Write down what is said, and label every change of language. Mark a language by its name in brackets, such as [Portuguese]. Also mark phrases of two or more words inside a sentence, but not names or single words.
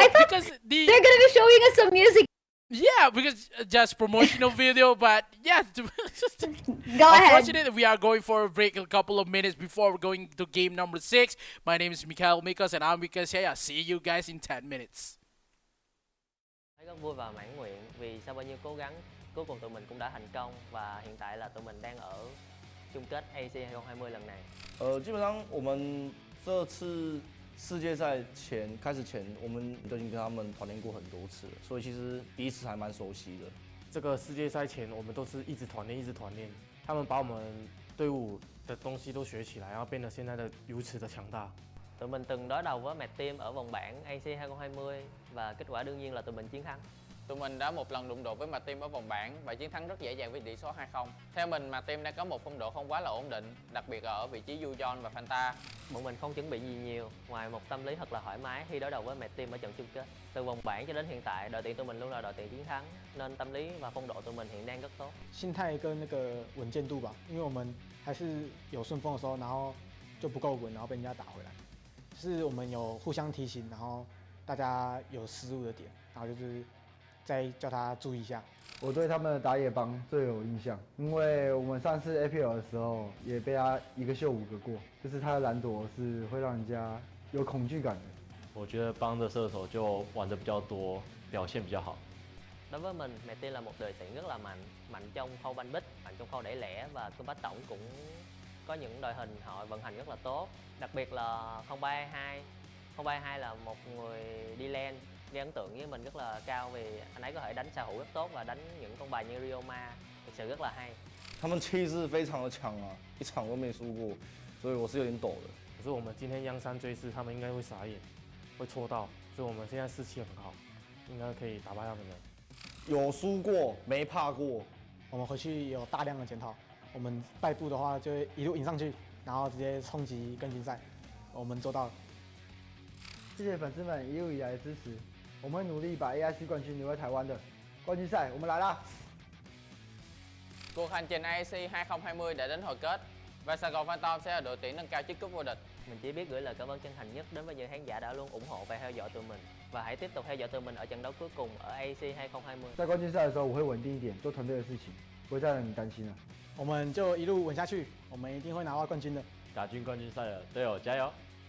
[English] I thought because they're gonna be showing us some music. yeah, because just promotional video, but yeah. Go ahead. Unfortunately, we are going for a break a couple of minutes before we're going to game number 6. My name is Mikhail Mikos and I'm Mikos here. See you guys in 10 minutes. [Vietnamese] Thấy rất vui và mãn nguyện vì sau bao nhiêu cố gắng, cuối cùng tụi mình cũng đã thành công và hiện tại là tụi mình đang ở chung kết AIC 2020lần này. [Chinese] 基本上我们这次世界赛开始前，我们都已经跟他们团练过很多次了，所以其实彼此还蛮熟悉的。这个世界赛前，我们都是一直团练，一直团练。他们把我们队伍的东西都学起来，然后变得现在的如此的强大。 [Vietnamese] Tụi mình từng đối đầu với Mad Team ở vòng bảng AIC 2020 và kết quả đương nhiên là tụi mình chiến thắng. Tụi mình đã một lần đụng độ với Mad Team ở vòng bảng và chiến thắng rất dễ dàng với tỷ số 2-0. Theo mình, Mad Team đang có một phong độ không quá là ổn định, đặc biệt là ở vị trí Yujon và Fanta. Bọn mình không chuẩn bị gì nhiều, ngoài một tâm lý thật là thoải mái khi đối đầu với Mad Team ở trận chung kết. Từ vòng bảng cho đến hiện tại, đội tuyển tụi mình luôn là đội tuyển chiến thắng, nên tâm lý và phong độ tụi mình hiện đang rất tốt. [Chinese] 心态跟那个稳健度吧，因为我们还是有顺风的时候，然后就不够稳，然后被人家打回来。就是我们有互相提醒，然后大家有失误的点，然后就是再叫他注意一下。我对他们的打野帮最有印象，因为我们上次 APL 的时候也被他一个秀5个过，就是他的蓝朵是会让人家有恐惧感的。我觉得帮的射手就玩的比较多，表现比较好。 [Vietnamese] Đối với mình, Mad Team là một đội tuyển rất là mạnh trong khâu banh bích, mạnh trong khâu đẩy lẻ và combat tổng cũng có những đội hình họ vận hành rất là tốt. Đặc biệt là 0322. 0322 là một người đi lane gây ấn tượng với mình rất là cao vì anh ấy có thể đánh xạ thủ rất tốt và đánh những con bài như Ryoma, thực sự rất là hay. [Chinese] 他们气势非常的强啊，一场都没输过，所以我是有点抖的。可是我们今天央山追势，他们应该会傻眼，会戳到，所以我们现在士气很好，应该可以打败他们的。有输过，没怕过。我们回去有大量的检讨，我们败部的话就会一路赢上去，然后直接冲击更新赛，我们做到了。谢谢粉丝们一路以来的支持，我们会努力把 AIC 冠军留在台湾的。冠军赛我们来啦！ [Vietnamese] Cuộc hành trình AIC 2020 đã đến hồi kết và Sài Gòn Phantom sẽ là đội tuyển nâng cao chiếc cúp vô địch. Mình chỉ biết gửi lời cảm ơn chân thành nhất đến với những khán giả đã luôn ủng hộ và theo dõi tụi mình. Và hãy tiếp tục theo dõi tụi mình ở trận đấu cuối cùng ở AIC 2020. [Chinese] 在冠军赛的时候，我会稳定一点，做团队的事情，不会再让你担心了。我们就一路稳下去，我们一定会拿到冠军的。打进冠军赛了，队友加油！